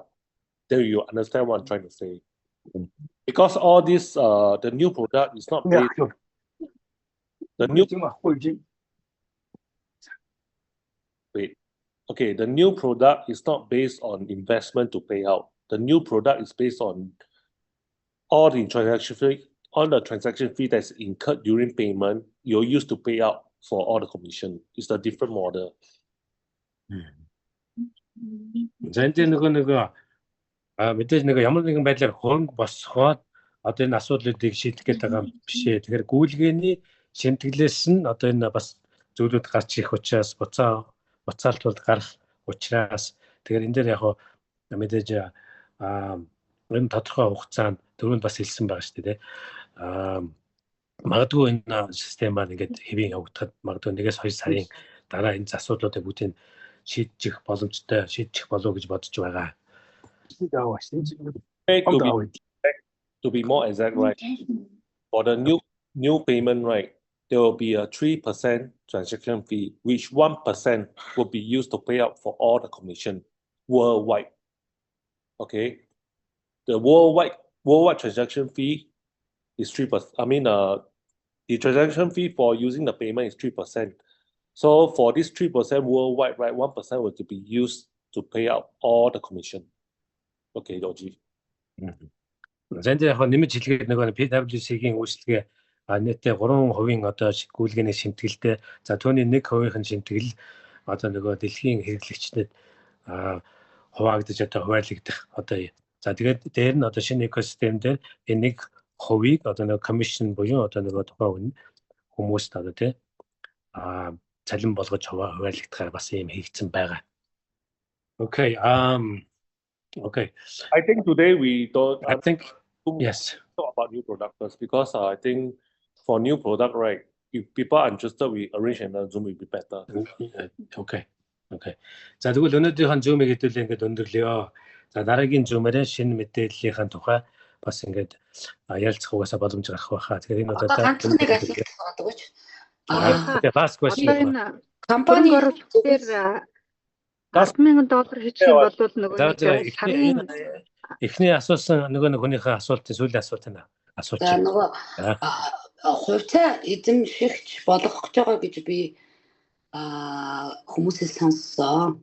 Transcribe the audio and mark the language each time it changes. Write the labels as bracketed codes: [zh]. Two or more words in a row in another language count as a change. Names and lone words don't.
[en] Then you understand what I'm trying to say. Because all this the new product is not based the new product is not based on investment to pay out. The new product is based on all the transaction fee that's incurred during payment you're used to pay out for all the commission. It's a different model. [mn] Зэнтэй нөгөө мэдээж нэг ямар нэгэн байдлаар хөрөнгө босгоод одоо энэ асуудлуудыг шийдэх гээд байгаа юм бишээ. Тэгэхээр гүйлгээний шимтгэлээс нь одоо энэ бас зүйлүүд гарч ирэх учраас буцаалтууд гарах учраас тэгэхээр энэ дээр яг мэдээж энэ тодорхой хугацаанд түрүүнд бас хэлсэн байгаа шүү дээ. Магадгүй энэ систем маань ингээд хэвийн явагдахад магадгүй 1-2 сарын дараа энэ асуудлуудыг бүгдийг шийдчих боломжтой шийдчих болов гэж бодож байгаа. [en] To be more exact, right? For the new payment, right, there will be a 3% transaction fee, which 1% will be used to pay out for all the commission worldwide. Okay, the worldwide transaction fee is 3%. I mean, the transaction fee for using the payment is 3%. So for this 3% worldwide, right, 1% will to be used to pay out all the commission. Okay, Doji. [mn] За энэ яг нэмж хэлгээд нөгөө PwC-гийн үйлчлэгээ нийтдээ 3% одоо гүйлгээний шимтгэлтэй. За түүний 1%-ийн шимтгэл одоо нөгөө дэлхийн хэрэглэгчдэд хуваагдаж одоо хуваарлагдах одоо. За тэгээд дээр нь одоо шинэ экосистем дээр энэ 1%-ийг одоо нөгөө commission буюу одоо нөгөө тухайн хүмүүст одоо тий цалин болгож хуваарлагдахаар бас юм хийгдсэн байгаа. [en] Okay. Okay. I think today we don't. I think yes. Talk about new products because I think for new product, right? If people are interested, we arrange another Zoom will be better. Okay. Okay. [mn] За тэгвэл өнөөдрийнхэн Zoom-ийг хэдүүлээ ингээд өндөрлөё. За дараагийн Zoom-аараа шинэ мэдээллийнхэн тухай бас ингээд ярилцах угаасаа боломж гарах байхаа. Тэгэхээр энэ удаа ганцхан нэг асуулт байгаа гэж. [en] Last question. [mn] Компани дээр $10,000 хийчих бол нөгөө сарын эхний асуусан нөгөө хүнийхээ асуултын сүүлийн асуулт нь асууч. За нөгөө хувьцаа эзэмшигч болгох гэж байгаа гэж би хүмүүсээс сонссон.